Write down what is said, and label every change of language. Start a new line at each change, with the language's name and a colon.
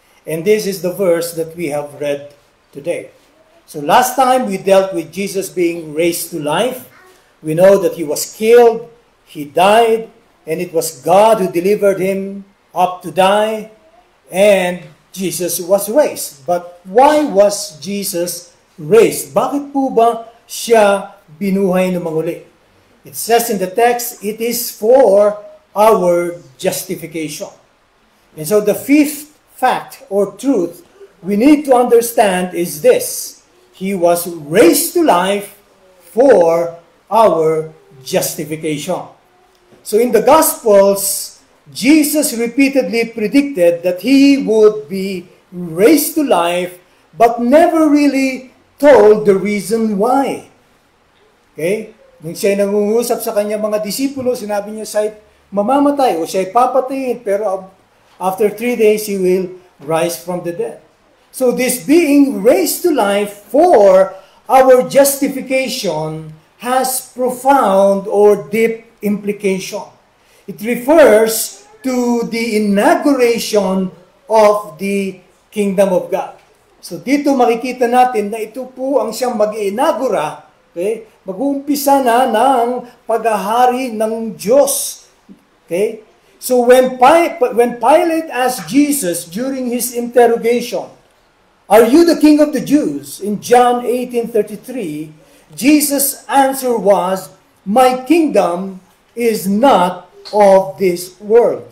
English: And this is the verse that we have read today. So last time we dealt with Jesus being raised to life. We know that he was killed, he died, and it was God who delivered him up to die, and Jesus was raised. But why was Jesus raised?
Filipino: Bakit po ba siya binuhay na muli?
English: It says in the text, it is for our justification. And so the fifth fact or truth we need to understand is this: he was raised to life for our justification. So in the Gospels, Jesus repeatedly predicted that he would be raised to life, but never really told the reason why. Okay?
Filipino: Nung siya'y nangungusap sa kanyang mga disipulo, sinabi niya siya'y mamamatay o siya'y papatayin, pero
English: after 3 days, he will rise from the dead. So this being raised to life for our justification has profound or deep implication. It refers to the inauguration of the kingdom of God.
Filipino: So dito makikita natin na ito po ang siyang mag-inaugura, okay? Mag-uumpisa na ng paghahari ng Diyos.
English: Okay? So when Pilate asked Jesus during his interrogation, "Are you the king of the Jews?" in John 18:33, Jesus' answer was, "My kingdom is not of this world."